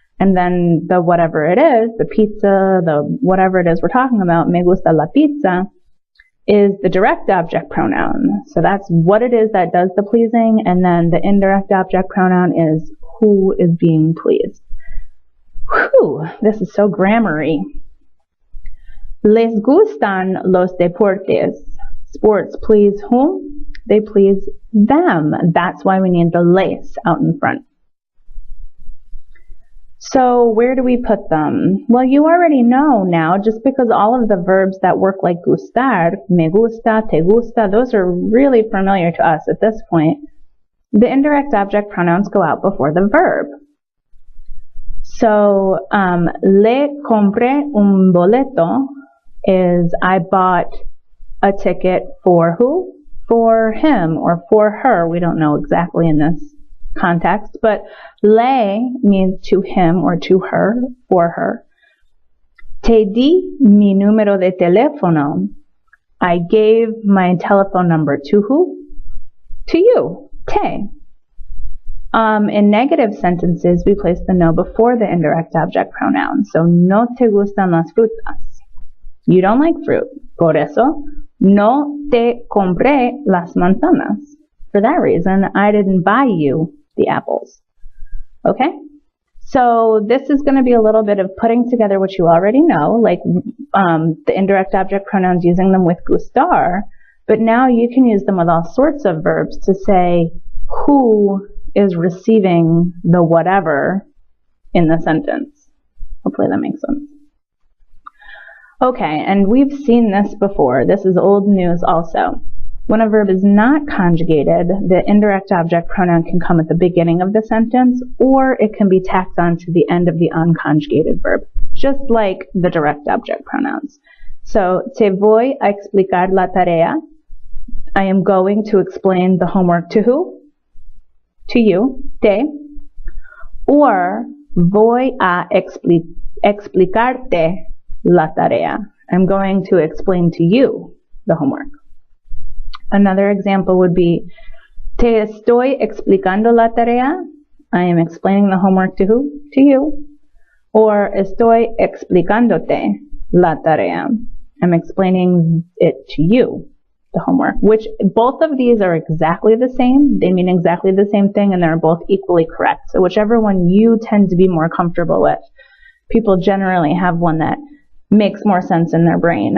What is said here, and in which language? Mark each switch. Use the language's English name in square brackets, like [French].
[English] And then the whatever it is, the pizza, the whatever it is we're talking about, [Spanish] me gusta la pizza, [English] is the direct object pronoun. So that's what it is that does the pleasing, and then the indirect object pronoun is who is being pleased. Whew, this is so grammar-y. [Spanish] Les gustan los deportes. [English] Sports please whom? They please them. That's why we need the les out in front. So where do we put them? Well, you already know now, just because all of the verbs that work like gustar, [Spanish] me gusta, te gusta, [English] those are really familiar to us at this point. The indirect object pronouns go out before the verb. So, [Spanish] le compré un boleto [English] is I bought a ticket for who? For him or for her. We don't know exactly in this context, but le means to him or to her, for her. [Spanish] Te di mi número de teléfono. [English] I gave my telephone number to who? To you, te. In negative sentences, we place the no before the indirect object pronoun. So, [Spanish] no te gustan las frutas. [English] You don't like fruit. [Spanish] Por eso, no te compré las manzanas. [English] For that reason, I didn't buy you the apples. Okay? So this is going to be a little bit of putting together what you already know, like the indirect object pronouns, using them with gustar, but now you can use them with all sorts of verbs to say who is receiving the whatever in the sentence. Hopefully that makes sense. Okay, and we've seen this before. This is old news also. When a verb is not conjugated, the indirect object pronoun can come at the beginning of the sentence, or it can be tacked on to the end of the unconjugated verb, just like the direct object pronouns. So, [Spanish] te voy a explicar la tarea. [English] I am going to explain the homework to who? To you, te. Or, [Spanish] voy a explicarte la tarea. [English] I'm going to explain to you the homework. Another example would be, [Spanish] te estoy explicando la tarea. [English] I am explaining the homework to who? To you. Or [Spanish] estoy explicándote la tarea. [English] am explaining it to you, the homework, which both of these are exactly the same. They mean exactly the same thing, and they're both equally correct. So whichever one you tend to be more comfortable with, people generally have one that makes more sense in their brain.